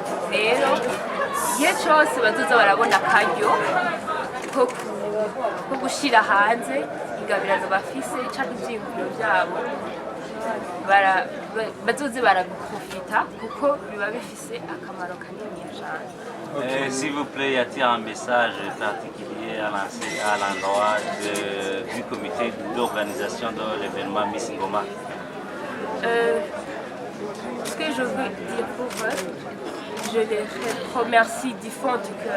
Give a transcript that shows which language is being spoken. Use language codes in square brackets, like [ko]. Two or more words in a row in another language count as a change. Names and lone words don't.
[rn] Rero igihe cyose bazoza barabona akaryo ko gushyira hanze ingabirano bafise cyangwa ibyiyumviro byabo, bazoze barabiprofita kuko biba bifise akamaro kanini cyane. [fr] S'il vous plaît, y a-t-il un message particulier à lancer à l'endroit du comité d'organisation de l'événement Miss Ngoma? Ce que je veux dire pour eux, je les remercie du fond du cœur.